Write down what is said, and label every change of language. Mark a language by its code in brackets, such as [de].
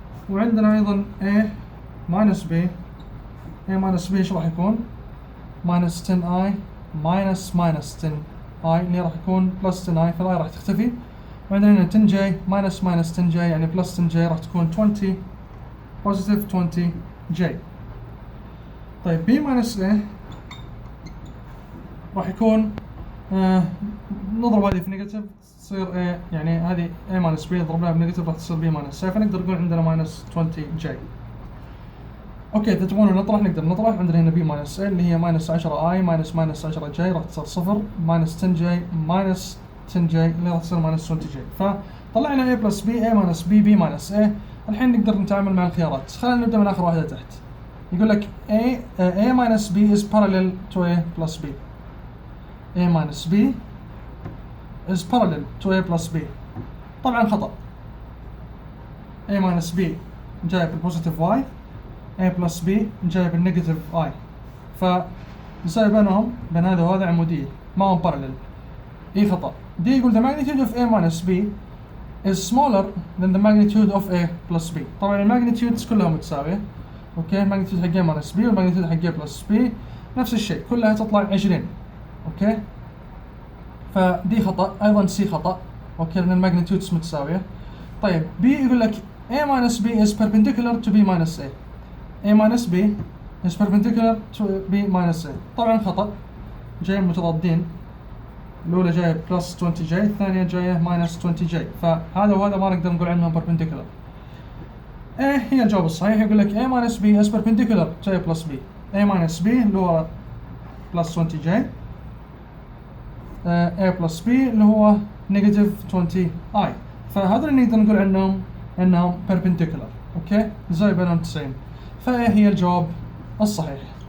[en] وعندنا أيضا A minus B. A minus B [ar] إيش راح يكون؟ [en] minus 10i minus 10i اللي راح يكون plus 10i، فالi راح تختفي. وعندنا هنا 10j minus 10j يعني plus 10j راح تكون 20 positive 20j. [ar] طيب B minus A راح يكون نضرب هذه في نيجاتيف تصير A، يعني هذه A minus B نضربها بنيجاتيف راح تصير B minus A، فنقدر نقول عندنا minus 20j. اوكي، اذا تبغون نطرح نقدر نطرح. [en] عندنا هنا B minus A اللي هي minus 10i minus 10j راح تصير 0 minus 10j minus 10j اللي راح تصير minus 20j. فطلعنا A plus B A minus B B minus A. [ar] الحين نقدر نتعامل مع الخيارات. خلينا نبدأ من آخر واحدة تحت. [en] يقول لك A minus B is parallel to A plus B. A minus B is parallel to A plus B. [ar] طبعا خطأ. A minus B جاي بالبوزيتيف Y، A plus B جاي بالنيجاتيف I، فنساوي بينهم بين هذا وهذا عمودية ما هم parallel. إيه خطأ. [en] D يقول the magnitude of A minus B is smaller than the magnitude of A plus B. [ar] طبعا الماجنتيودز كلها متساوية. اوكي، الماجنتيود حق A minus B والماجنتيود حق A plus B نفس الشيء، كلها تطلع 20. اوكي، فدي خطأ. أيضا C خطأ. اوكي، لأن الماجنتيودز متساوية. [en] طيب B يقول لك A minus B is perpendicular to B minus A. A minus B is perpendicular to B minus A. [ar] طبعا خطأ، جايين متضادين. الأولى جاية plus 20j، الثانية جاية minus 20j، فهذا وهذا ما نقدر نقول عنهم perpendicular. A هي الجواب الصحيح. [en] يقول لك A minus B is perpendicular to A plus B. A minus B اللي هو plus 20j، A plus B اللي هو negative 20i، [ar] فهذا اللي نقدر نقول عنهم انهم [en] perpendicular. [ar] اوكي، زي بينهم 90، فA هي الجواب الصحيح.